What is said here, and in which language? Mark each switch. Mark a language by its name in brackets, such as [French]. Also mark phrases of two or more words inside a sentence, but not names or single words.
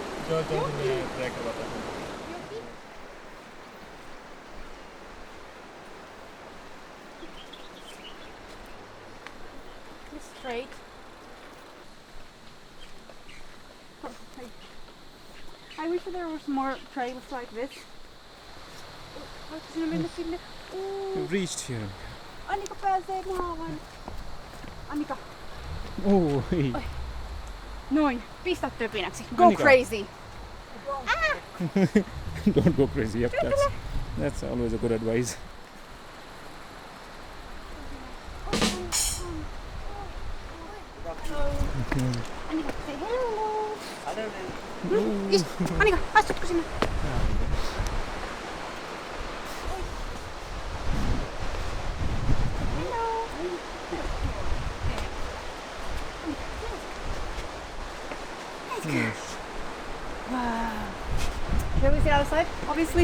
[English] Straight. I wish there was more trails like this. [Finnish] Voitko sinä mennä sinne? [English] We've reached here. [Finnish] Annika pääsee maahan. Annika, [English] Oh, hey. [Finnish] noin. Pistä töpinäksi. [English] Go Annika. crazy. Don't go crazy. Yep, that's always a good advice. Annika, say hello. [Finnish] Annika, astutko sinne? [English] Yes. Wow. Shall we sit outside? Obviously.